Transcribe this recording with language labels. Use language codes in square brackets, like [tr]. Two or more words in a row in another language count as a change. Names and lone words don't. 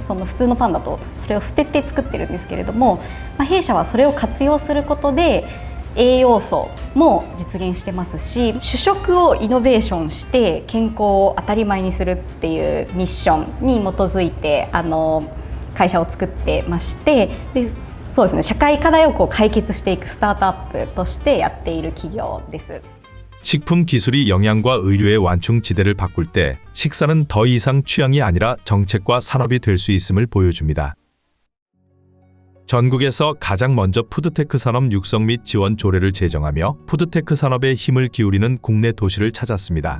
[ja] その普通のパンだとそれを捨てて作ってるんですけれども、弊社はそれを活用することで栄養素も実現してますし、主食をイノベーションして健康を当たり前にするっていうミッションに基づいて会社を作ってまして、でそうですね、社会課題を解決していくスタートアップとしてやっている企業です。 [ko] 식품 기술이 영양과 의료의 완충지대를 바꿀 때 식사는 더 이상 취향이 아니라 정책과 산업이 될 수 있음을 보여줍니다. 전국에서 가장 먼저 푸드테크 산업 육성 및 지원 조례를 제정하며 푸드테크 산업에 힘을 기울이는 국내 도시를 찾았습니다.